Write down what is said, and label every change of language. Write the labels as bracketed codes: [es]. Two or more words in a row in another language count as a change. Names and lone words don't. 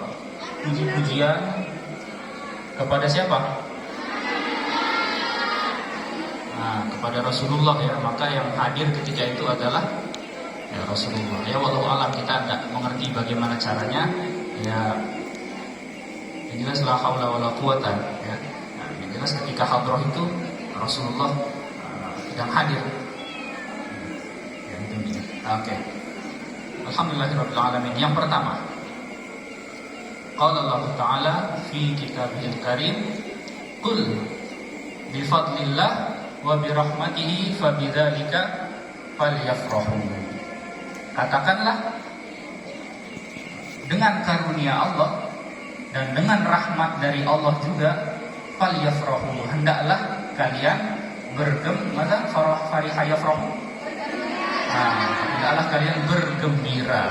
[id] Puji-pujian kepada siapa? Nah, kepada Rasulullah ya. Maka yang hadir ketika itu adalah ya Rasulullah. Ya walau alam, kita tidak mengerti bagaimana caranya. Ya yang jelas [ar] لا حول ولا قوة [id] ya. Nah, yang jelas ketika hadroh itu Rasulullah sedang hadir. Oke. [ar] الحمد لله رب العالمين. [id] Yang pertama, [ar] قال الله تعالى في كتابه الكريم، قل بفضل الله وبرحمته فبذلك فليفرحوا. [id] Katakanlah, dengan karunia Allah dan dengan rahmat dari Allah juga, falyafrahu, hendaklah kalian bergembira. [ar] فرح يفرح. [id] Hendaklah kalian bergembira.